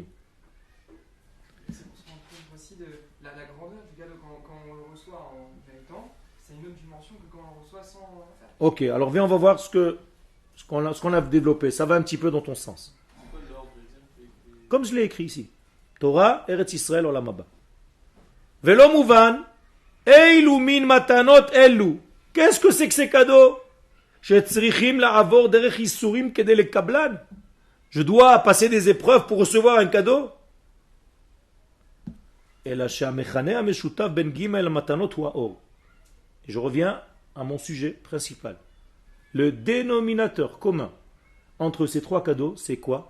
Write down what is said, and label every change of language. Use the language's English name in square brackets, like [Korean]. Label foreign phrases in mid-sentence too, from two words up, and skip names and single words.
[French] C'est pour se rendre compte aussi de la grandeur du cadeau quand on le reçoit en méritant. C'est une autre dimension que quand on le reçoit sans faire. Ok, alors viens, on va voir ce qu'on a développé. Ça va un petit peu dans ton sens. Comme je l'ai écrit ici. [Hebrew] תורה, ארץ ישראל, עולם הבא. ולא מובן, אילו מן מתנות אלו. [French] Qu'est-ce que c'est que ces cadeaux? [Hebrew] שצריכים לעבור דרך ייסורים כדי לקבלן. [French] Je dois passer des épreuves pour recevoir un cadeau. Et là, [Hebrew] בין גימל מתנות [French] wa or. Et je reviens à mon sujet principal. Le dénominateur commun entre ces trois cadeaux, c'est quoi?